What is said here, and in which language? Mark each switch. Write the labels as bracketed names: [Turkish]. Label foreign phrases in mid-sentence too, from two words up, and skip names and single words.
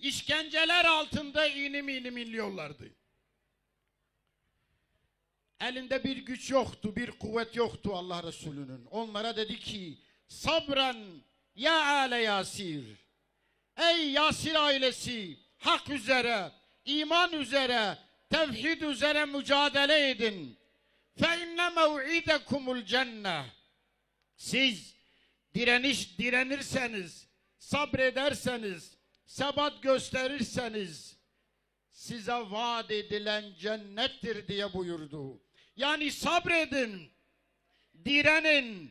[Turkish] İşkenceler altında inim inim inliyorlardı. Elinde bir güç yoktu, bir kuvvet yoktu Allah Resulü'nün. Onlara dedi ki, [Arabic] صبرا يا آل ياسر. [Turkish] Ey Yasir ailesi, hak üzere, iman üzere, tevhid üzere mücadele edin. [Arabic] فَاِنَّ مَوْعِدَكُمُ الْجَنَّةِ. [Turkish] Siz direnirseniz, sabrederseniz, sebat gösterirseniz size vaat edilen cennettir diye buyurdu. Yani sabredin, direnin.